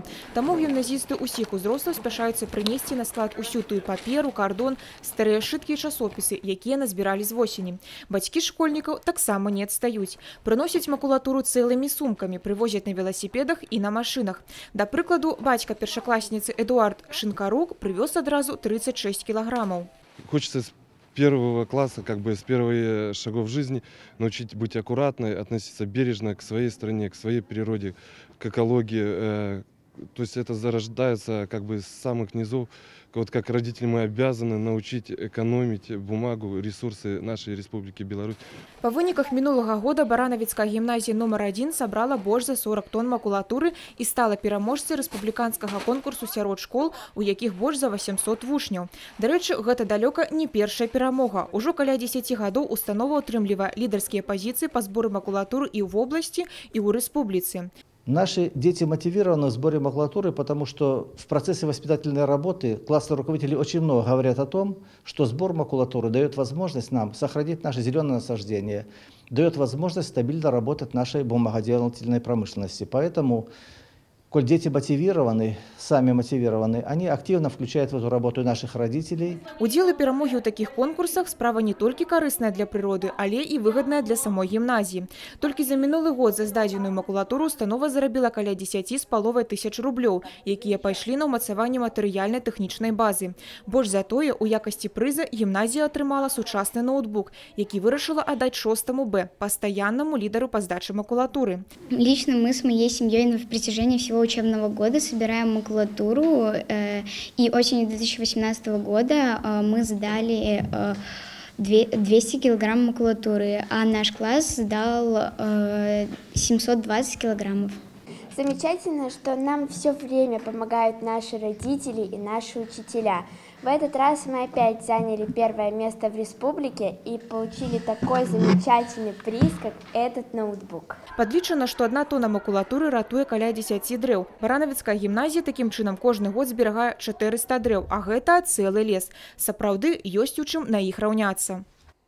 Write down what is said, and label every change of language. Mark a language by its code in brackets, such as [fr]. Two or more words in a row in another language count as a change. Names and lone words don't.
[be] Таму гімназісты ўсіх узростаў спяшаюцца прынесці на склад усю тую паперу, кардон, старыя сшыткі і часопісы, якія назбіралі з восені. Бацькі школьнікаў таксама не адстаюць. Прыносяць макулатуру цэлымі сумкамі, прывозяць на веласіпедах і на машынах. Да прыкладу, бацька першакласніцы Эдуард Шинкарук прывёз адразу 36 кілаграмаў. [ru] Хочется с первого класса, с первых шагов жизни научить быть аккуратной, относиться бережно к своей стране, к своей природе, к экологии. То есть это зарождается с самых низов. Вот как родители мы обязаны научить экономить бумагу, ресурсы нашей Республики Беларусь. [be] По выніках мінулага года Баранавіцкая гімназія нумар 1 сабрала больш за 40 тонн макулатуры і стала пераможцай рэспубліканскага конкурсу сярод школ, у якіх больш за 800 вучняў. Дарэчы, гэта далёка не першая перамога. Ужо каля 10 гадоў установа ўтрымлівае лідарскія пазіцыі па зборы макулатуры і ў вобласці, і ў рэспубліцы. [ru] Наши дети мотивированы в сборе макулатуры, потому что в процессе воспитательной работы классные руководители очень много говорят о том, что сбор макулатуры дает возможность нам сохранить наше зеленое насаждение, дает возможность стабильно работать нашей бумагоделательной промышленности. Поэтому, коль дети мотивированы, сами мотивированы, они активно включают в эту работу наших родителей. [be] Удзел і перамогі ў такіх конкурсах справа не толькі карысная для прыроды, але і выгадная для самой гімназіі. Толькі за мінулы год за здадзеную макулатуру установа зарабіла каля 10,5 тысяч рублёў, якія пайшлі на ўмацаванне матэрыяльнай тэхнічнай базы. Больш за тое, у якасці прыза гімназія атрымала сучасны ноутбук, які вырашыла аддаць 6 Б, пастаяннаму лідару па здачы макулатуры. [ru] Лично мы с моей семьей на протяжении всего учебного года собираем макулатуру, и осенью 2018 года мы сдали 200 килограмм макулатуры, а наш класс сдал 720 килограммов. Замечательно, что нам все время помогают наши родители и наши учителя. В этот раз мы опять заняли первое место в республике и получили такой замечательный приз, как этот ноутбук. [be] Падлічана, што 1 тонна макулатуры ратуе каля 10 дрэў. Баранавіцкая гімназія такім чынам кожны год зберагае 400 дрэў, а гэта цэлы лес. Сапраўды ёсць у чым на іх раўняцца.